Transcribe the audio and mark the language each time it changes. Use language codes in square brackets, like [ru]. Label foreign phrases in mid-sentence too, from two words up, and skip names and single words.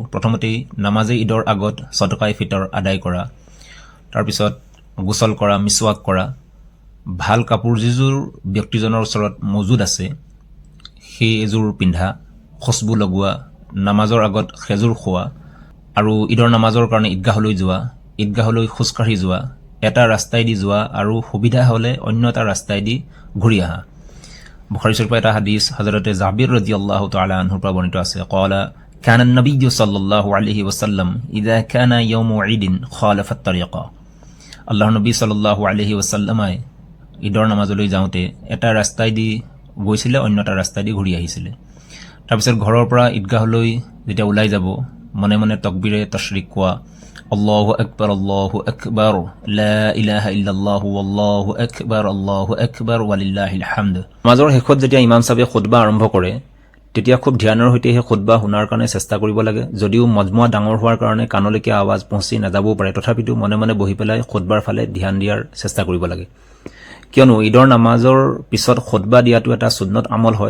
[as] প্ৰথমতেই নামাজে ঈদৰ আগত সদকায়ে ফিতৰ আদায় কৰা, তাৰপিছত গোসল কৰা, মিছৱাক কৰা, ভাল কাপোৰ যিযোৰ ব্যক্তিজনৰ ওচৰত মজুদ আছে সেই এযোৰ পিন্ধা, খুচবু লগোৱা, নামাজৰ আগত খেজুৰ খোৱা আৰু ঈদৰ নামাজৰ কাৰণে ঈদগাহলৈ যোৱা, ঈদগাহলৈ খোজকাঢ়ি যোৱা, এটা ৰাস্তাইদি যোৱা আৰু সুবিধা হ'লে অন্য এটা ৰাস্তাইদি ঘূৰি অহা। বুখাৰী শৰীফৰ এটা হাদিছ হযৰতে জাবিৰ [ar] رضي الله تعالى عنه [as] পৰা বৰ্ণিত আছে [ar] قال كان النبي صلى الله عليه وسلم إذا كان يوم عيد خالف الطريق. [as] আল্লাহৰ নবী [ar] صلى الله عليه وسلم [as] ঈদৰ নামাজলৈ যাওঁতে এটা ৰাস্তাইদি গৈছিলে, অন্য এটা ৰাস্তাইদি ঘূৰি আহিছিলে। তাৰপিছত ঘৰৰ পৰা ঈদগাহলৈ যেতিয়া ওলাই যাব, মনে মনে তকবীৰে তশৰিক কোৱা, [ar] الله أكبر لا إله إلا الله الله أكبر ولله الحمد. [as] নামাজৰ শেষত যেতিয়া ইমাম সাহেবে খুতবা আৰম্ভ কৰে, তেতিয়া খুব ধ্যানৰ সৈতে সেই খুতবা শুনাৰ কাৰণে চেষ্টা কৰিব লাগে। যদিও মজমুৱা ডাঙৰ হোৱাৰ কাৰণে কাণলৈকে আৱাজ পहुঁচি নাযাবও পাৰে, তথাপিতো মনে মনে বহি পেলাই খুতবাৰ ফালে ধ্যান দিয়াৰ চেষ্টা কৰিব লাগে। কিয়নো ঈদৰ নামাজৰ পিছত খুতবা দিয়াটো এটা সুন্নত আমল হয়।